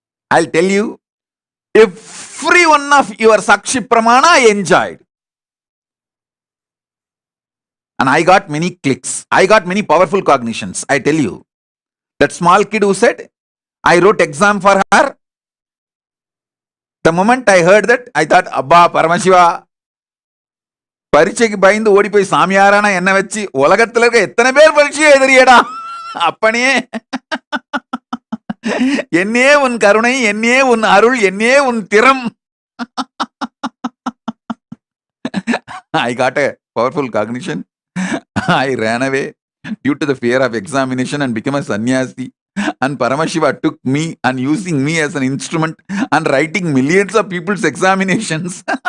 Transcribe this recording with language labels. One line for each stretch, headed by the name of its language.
English: I'll tell you, every one of your Sakshi Pramana I enjoyed. And I got many clicks. I got many powerful cognitions. I tell you, that small kid who said, I wrote exam for her. The moment I heard that, I thought,
Tamil: Abba, Paramashiva, பரீட்சைக்கு பயந்து ஓடி போய் சாமியாரானா என்ன வச்சு உலகத்துல இருக்க எத்தனை பேர் பரீட்சையை எதிரியடா அப்பனே என்னே உன் கருணை என்னே உன் அருள் என்னே உன் திறம்.
English: I got a powerful cognition. I ran away due to the fear of examination and became a sannyasi. And Paramashiva took me and using me as an instrument and writing millions of people's examinations.